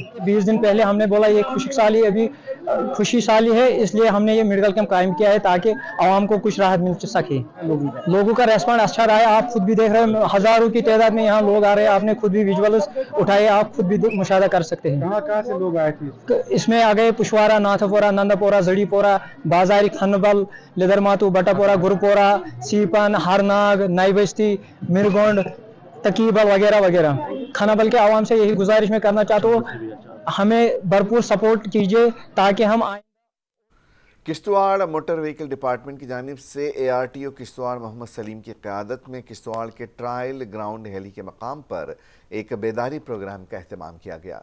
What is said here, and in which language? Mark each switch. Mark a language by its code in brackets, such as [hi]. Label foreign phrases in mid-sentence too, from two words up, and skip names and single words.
[ur] 20 دن پہلے ہم نے بولا یہ خوشی سالی ہے، اس لیے ہم نے یہ میڈیکل کیمپ قائم کیا ہے تاکہ عوام کو کچھ راحت مل سکے۔ لوگوں کا ریسپانس اچھا رہا ہے، آپ خود بھی دیکھ رہے ہیں ہزاروں کی تعداد میں یہاں لوگ آ رہے ہیں، آپ نے خود بھی ویژولز اٹھائے، آپ خود بھی مشاہدہ کر سکتے ہیں۔ کہاں سے لوگ آئے تھے؟ اس میں آگئے پشوارہ، ناتھ پورہ، نندا پورہ، زڑی پورہ، بازاری کھنبل، لیدر ماتو، بٹا پورہ، گرپورہ، سیپن، ہرناگ، نئی بستی، مرگونڈ، تقیبل وغیرہ وغیرہ۔ کھنابل کے عوام سے یہی گزارش میں کرنا چاہتا ہوں، ہمیں بھرپور سپورٹ کیجیے تاکہ ہم کشتواڑ موٹر وہیکل ڈپارٹمنٹ کی جانب سے ARTO کشتواڑ محمد سلیم کی قیادت میں کشتواڑ کے ٹرائل گراؤنڈ ہیلی کے مقام پر ایک بیداری پروگرام کا اہتمام کیا گیا۔